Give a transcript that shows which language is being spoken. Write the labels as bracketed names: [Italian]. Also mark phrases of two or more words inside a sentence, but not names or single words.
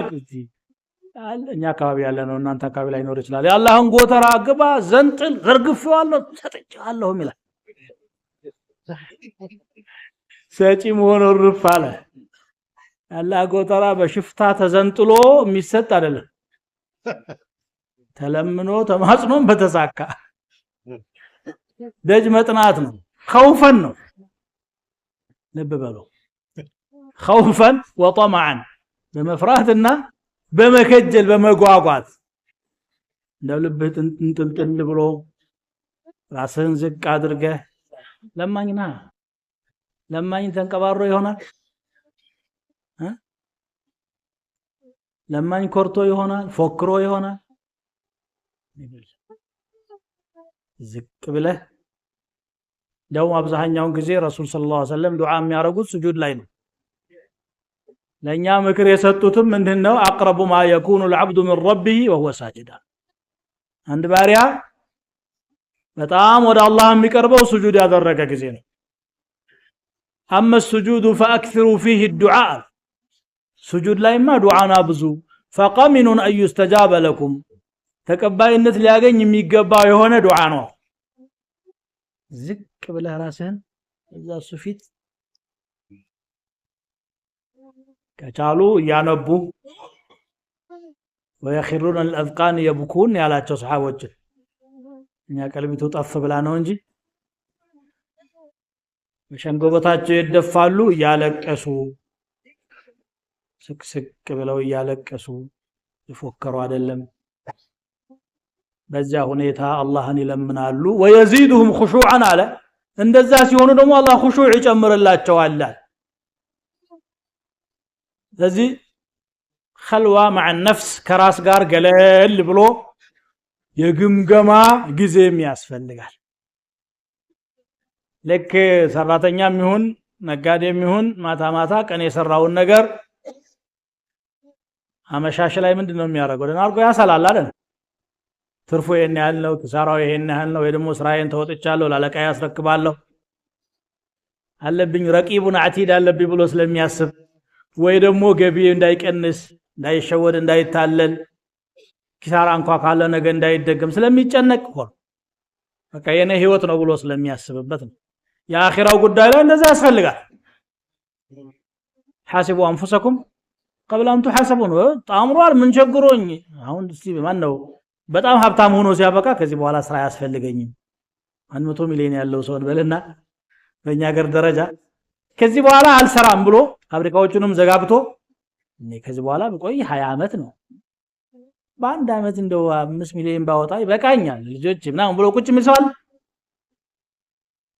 [Amharic] እኛ አካባቢ ያለ ነው እናንተ አካባቢ ላይ ኖር ይችላል። የአላህን ጎተራ ግባ ዘንጥል ዘርግፌዋለሁ ሰጥቻለሁ ይላል። ሰጪ መሆኑን ርፍ አለ። አላህ ጎተራ በሽፍታ ተዘንጥሎ የሚሰጥ አይደለም። ተለምኖ ተማጽኖም በተሳካ ደጅ መጥናት ነው። خوفን ነው ልብ በሉ [Arabic] خوفን وطمعا [Amharic] በመፍራትና በመከጀል በመጓጓት እንደው ልብህ እንጥልጥል ብሎ ራስህን ዝቅ አድርገህ ለማኝና ለማኝ ተንቀባሮ ይሆናል ለማኝ ኮርቶ ይሆናል ፎክሮ ይሆናል ዝቅ ብለህ ደው አብዛኛውን ጊዜ ረሱል [Arabic] صلى الله عليه وسلم [Amharic] ዱዓ የሚያረጉት ስጁድ ላይ ነው። ለኛ ምክር የሰጡትም ምንድነው? [Arabic] أقرب ما يكون العبد من ربه وهو ساجد [Amharic] አንድ ባሪያ በጣም ወደ አላህ የሚቀርበው ስጁድ ያደረገ ጊዜ ነው። [Arabic] اما السجود فاكثروا فيه الدعاء [Amharic] سجود ላይማ ዱዓና ብዙ [Arabic] فقمن ان يستجاب لكم [Amharic] ተቀባይነት ሊያገኝ የሚገባው የሆነ ዱዓ ነው። ዝቅ ብለህ ራስህን እዛ ሱፊት ከቻሉ ያነቡ [Arabic] ويخرون الاذقان يبكون [Amharic] ያላቸው ሰሃቦች እኛ ቀልቢቱ ጠፍ ብላ ነው እንጂ በሸንጎበታቸው ይደፋሉ ያለቀሱ ስቅስቅ ብለው ያለቀሱ ይፎከሩ አይደለም። በዛ ሁኔታ አላህን ይለምናሉ። [Arabic] ويزيدهم خشوعا [Amharic] አለ እንደዛ ሲሆኑ ደግሞ አላህ خشوع ይጨምርላቸዋል። ስለዚህ [Arabic] خلوة مع النفس [Amharic] ከራስ ጋር ገለል ብሎ የግምገማ ጊዜም ያስፈልጋል። ለክ ሰራተኛም ይሁን ነጋዴም ይሁን ማታ ማታ ቀን የሰራውን ነገር አመሻሽ ላይ ምንድነው የሚያደርገው? ደናርጎ ያሰላል አይደል? ትርፉ ይሄን ያህል ነው ኪሳራው ይሄን ያህል ነው ወይ ደግሞ ስራዬን ተወጥቻለሁ ላለቃዬ ያስረክባለሁ አለብኝ [Arabic] رقيب عتيد [Amharic] አለብኝ ብሎ ስለሚያስብ ወይ ደግሞ ገቢ እንዳይቀንስ እንዳይሸወድ እንዳይታለል ኪሳራ እንኳን ካለ ነገ እንዳይደገም ስለሚጨነቅ ሆነ በቃ የኔ ህይወት ነው ብሎ ስለሚያስብበት ነው። የአኺራው ጉዳይ ላይ እንደዛ ያስፈልጋል። [Arabic] حاسبوا انفسكم قبل ان تحاسبون [Amharic] ጣምሯል ምን ቸግሮኝ አሁን እስቲ ማን ነው በጣም ሀብታም ሆኖ ሲያበቃ ከዚህ በኋላ ስራ ያስፈልገኝም 100 ሚሊዮን ያለው ሰው በለና በእኛ ሀገር ደረጃ ከዚህ በኋላ አልሰራም ብሎ ፋብሪካዎቹንም ዘጋግቶ እኔ ከዚህ በኋላ በቆይ 20 አመት ነው በአንድ አመት እንደው 5 ሚሊዮን ባወጣ ይበቃኛል ልጆች ምናምን ብሎ ቁጭ የሚል ሰው አለ?